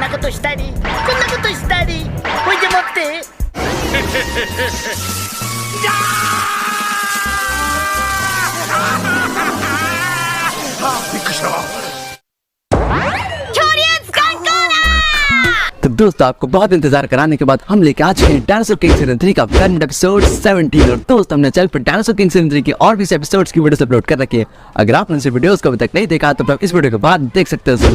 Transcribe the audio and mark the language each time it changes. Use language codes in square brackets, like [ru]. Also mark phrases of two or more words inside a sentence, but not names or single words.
[ja] したり、こんなことしたり、ほいでもって。びっくりした。 [hi] तो दोस्तों आपको बहुत इंतजार कराने के बाद हम लेके आ चुके हैं डायनासोर किंग सीजन 3 का [en] current episode [hi] 17। और दोस्त हमने चैनल पर डायनासोर किंग सीजन 3 की और भी एपिसोड्स की वीडियोस अपलोड कर रखी है। अगर आपने इस वीडियोस को अभी तक नहीं देखा तो आप इस वीडियो के बाद देख सकते हो।